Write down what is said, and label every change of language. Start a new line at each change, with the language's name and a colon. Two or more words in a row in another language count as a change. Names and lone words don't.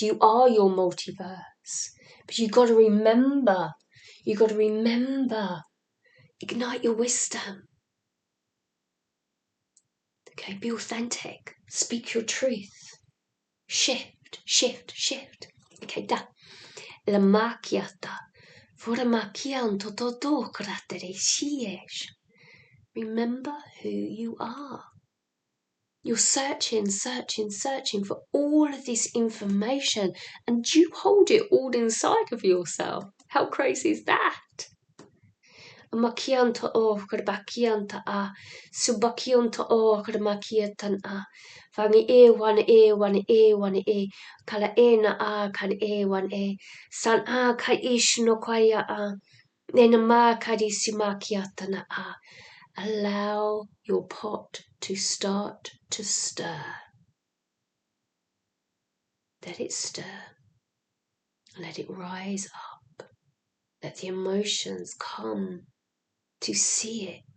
English: You are your multiverse. But you've got to remember. You've got to remember. Ignite your wisdom. Okay, be authentic. Speak your truth. Shift, shift, shift. Okay, da. La macchiata. Fora macchianto todo cratere sies. Remember who you are. You're searching, searching, searching for all of this information, and you hold it all inside of yourself. How crazy is that? Makianta o bakianta a subakianta o makiatan a fangi e kala e na a kan e san a ka ish no kwaya a nena ma kadi simakiata na a. Allow your pot to start to stir. Let it stir. Let it rise up. Let the emotions come to see it.